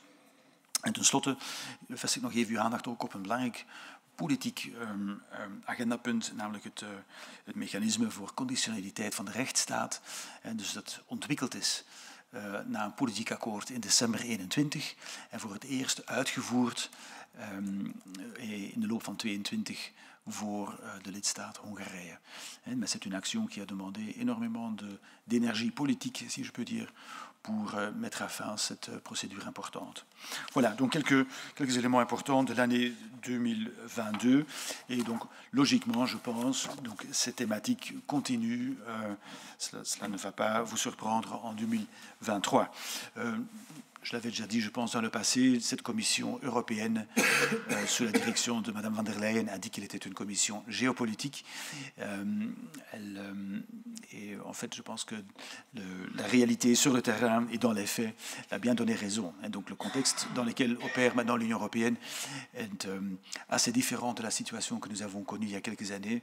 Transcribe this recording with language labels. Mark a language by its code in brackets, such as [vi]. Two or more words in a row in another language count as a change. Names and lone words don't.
[nl] En tenslotte vestig ik nog even uw aandacht ook op een belangrijk politiek agendapunt, namelijk het mechanisme voor conditionaliteit van de rechtsstaat. En dus dat ontwikkeld is na een politiek akkoord in december 2021 en voor het eerst uitgevoerd in de loop van 2022 voor de lidstaat Hongarije. [fr] Mais c'est une action qui a demandé énormément d'énergie politique, si je peux dire, pour mettre à fin cette procédure importante. Voilà, donc quelques éléments importants de l'année 2022. Et donc, logiquement, je pense, donc, ces thématiques continuent. Cela ne va pas vous surprendre en 2023. Je l'avais déjà dit, je pense, dans le passé, cette commission européenne, sous la direction de Mme van der Leyen, a dit qu'elle était une commission géopolitique. Et en fait, je pense que la réalité sur le terrain et dans les faits a bien donné raison. Et donc, le contexte dans lequel opère maintenant l'Union européenne est assez différent de la situation que nous avons connue il y a quelques années.